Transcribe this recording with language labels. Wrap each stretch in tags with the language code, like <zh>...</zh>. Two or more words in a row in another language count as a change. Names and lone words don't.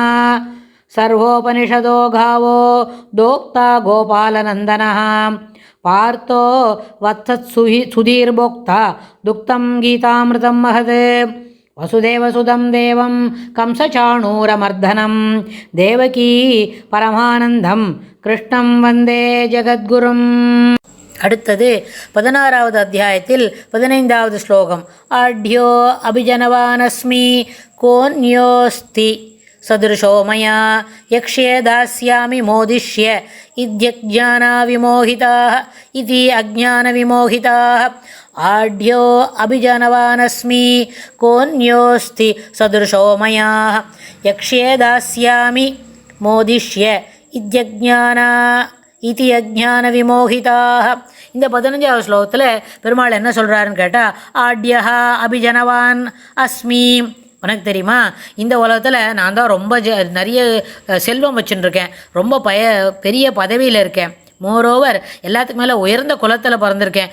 <sa>सर्वोपनिषदो गावो दोक्ता गोपालनन्दनः पार्थो वत्सत्सुधीर्भोक्ता दुक्तं गीतामृतं महत्। वसुदेवसुतं देवं कंसचाणूरमर्दनं देवकी परमानन्दं कृष्णं वन्दे ஜகத்குரும்.</sa> <ta>அடுத்தது 16வது அத்தியாயத்தில் 15வது ஸ்லோகம்.</ta> <sa>आढ्यो अभिजनवानस्मि कोऽन्योऽस्ति सदृशो मया यक्ष्ये दास्यामि मोदिष्य इत्यज्ञानविमोहिताः इति अज्ञानविमोहिताः। आढ्यो अभिजनवानस्मि कोऽन्योऽस्ति सदृशो मया यक्ष्ये दास्यामि मोदिष्य इति अज्ञानविमोहिताः.</sa> <ta>இந்த 15வது ஸ்லோகத்தில் பெருமாள் என்ன சொல்கிறாருன்னு கேட்டால்,</ta> <sa>आढ्यो अभिजनवान् अस्मि,</sa> <ta>உனக்கு தெரியுமா, இந்த உலகத்தில் நான் தான் ரொம்ப நிறைய செல்வம் வச்சுட்டுருக்கேன், ரொம்ப பெரிய பதவியில் இருக்கேன், மோரோவர் எல்லாத்துக்கு மேலே உயர்ந்த குலத்தில் பிறந்திருக்கேன்.</ta>